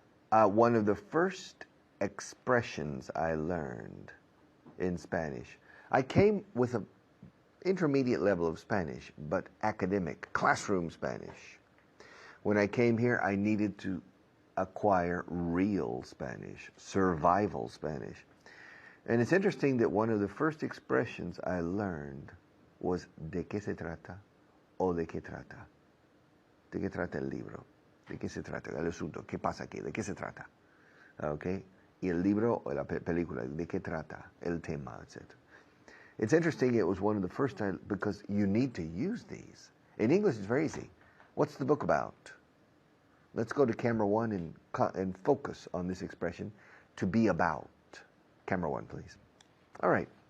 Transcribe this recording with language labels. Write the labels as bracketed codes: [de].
[en] One of the first expressions I learned in Spanish, I came with an intermediate level of Spanish, but academic, classroom Spanish. When I came here, I needed to acquire real Spanish, survival Spanish. And it's interesting that one of the first expressions I learned was [es] ¿de qué se trata? O ¿de qué trata? ¿De qué trata el libro? ¿De qué se trata el asunto? ¿Qué pasa aquí? ¿De qué se trata? Okay? Y el libro o la película, ¿de qué trata? El tema, etc. [en] It's interesting, it was one of the first times, because you need to use these. In English, it's very easy. What's the book about? Let's go to camera one and focus on this expression, to be about. Camera one, please. All right.